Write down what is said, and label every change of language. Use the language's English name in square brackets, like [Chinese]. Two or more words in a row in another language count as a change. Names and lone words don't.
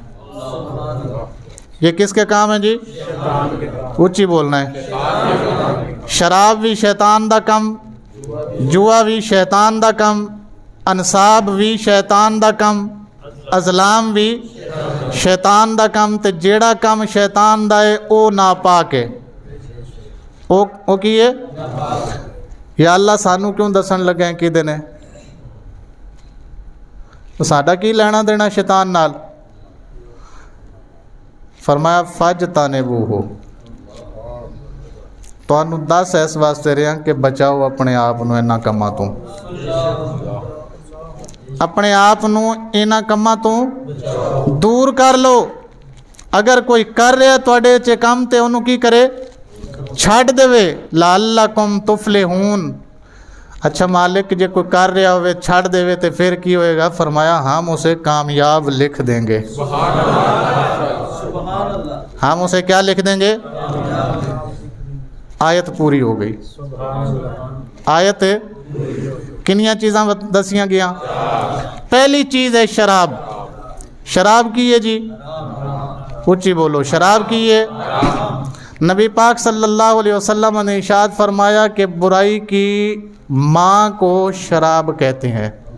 [Urdu] یہ کس کے کام ہیں جی؟ اونچی بولنا ہے. [Punjabi] شراب بھی شیطان دا کم، جوا بھی شیطان دا کم، انصاب بھی شیطان دا کم، ازلام بھی شیطان دا کم. تے جیڑا کم شیطان دا ہے او ناپاک ہے. او کی ہے؟ یا اللہ سانو کیوں دسن لگے کہ دینے تو ساڈا کی لینا دینا شیطان نال؟ فرمایا فجتنبوہ، تانوں دس اس واسطے رہا کہ بچاؤ اپنے آپ نو انہاں کماں تو، اپنے آپ نو انہاں کماں تو دور کر لو. اگر کوئی کر رہا تواڈے چ کم تے انہوں کی کرے؟ چھڈ دے. [Arabic] لعلکم تفلحون. [Punjabi] اچھا مالک جے کوئی کر رہا ہوئے چھڑ دے تے پھر کی ہوئے گا؟ [Urdu] فرمایا ہم اسے کامیاب لکھ دیں گے. ہم اسے کیا لکھ دیں گے؟ [Punjabi] آیت پوری ہو گئی. آیت کنیاں چیزاں دسیاں گیا؟ پہلی چیز ہے شراب. شراب کی ہے جی؟ اونچی بولو. شراب کی ہے؟ [Urdu] نبی پاک صلی اللہ علیہ وسلم نے ارشاد فرمایا کہ برائی کی ماں کو شراب کہتے ہیں.